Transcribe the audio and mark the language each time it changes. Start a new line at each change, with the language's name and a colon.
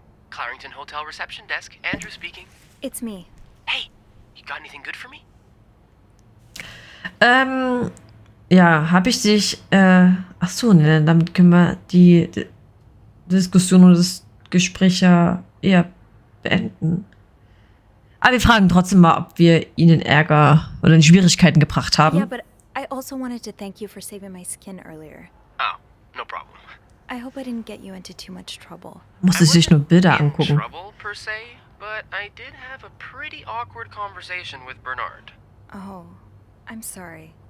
English: Clarington Hotel reception desk. Andrew speaking. It's me. Hey, you got anything good for me?
German: Ja, habe ich dich, ach so, ne, damit können wir die Diskussion oder das Gespräch ja eher beenden. Aber wir fragen trotzdem mal, ob wir ihnen Ärger oder in Schwierigkeiten gebracht haben.
English: Yeah, but I also wanted to thank you for saving my skin earlier. Oh, no problem. I hope I didn't get you into too much trouble.
German: Musste sich nur Bilder
English: in
German: angucken.
English: trouble per se, but I did have a pretty awkward conversation with Bernard. Oh, I'm sorry.